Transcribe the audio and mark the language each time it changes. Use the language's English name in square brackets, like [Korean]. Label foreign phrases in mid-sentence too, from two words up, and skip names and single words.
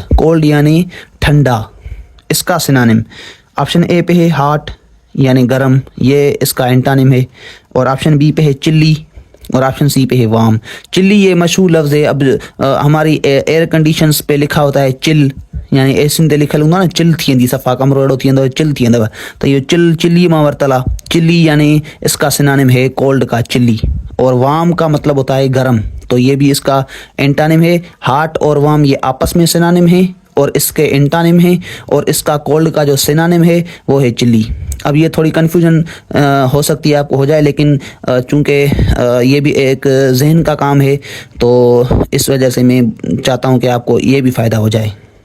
[Urdu] کولڈ یعنی ٹھنڈا، اس کا سنونم [English] option A [Urdu] پہ ہے ہاٹ یعنی گرم، یہ اس کا اینٹونم ہے. اور [English] option B [Urdu] پہ ہے چلی، اور [English] option C [Urdu] پہ ہے وارم. چلی یہ مشہور لفظ ہے. اب ہماری [English] air conditions [Urdu] پہ لکھا ہوتا ہے چل، یعنی [Sindhi] एसिन ते लिखल हूंदो ना चिल थी वेंदी, सफ़ा कमरो अहिड़ो थी वेंदो चिल थी वेंदव, तो ये चिल्ली मां वरितल आहे। [Urdu] چلی یعنی اس کا سنونم ہے کولڈ کا چلی۔ اور وارم کا مطلب ہوتا ہے گرم، تو یہ بھی اس کا اینٹونم ہے. ہاٹ اور وارم یہ آپس میں سنونم ہے، اور اس کے اینٹونم ہے، اور اس کا کولڈ کا جو سنونم ہے وہ ہے چلی. اب یہ تھوڑی کنفیوژن ہو سکتی ہے آپ کو ہو جائے، لیکن چونکہ یہ بھی ایک ذہن کا کام ہے، تو اس وجہ سے میں چاہتا ہوں کہ آپ کو یہ بھی فائدہ ہو جائے.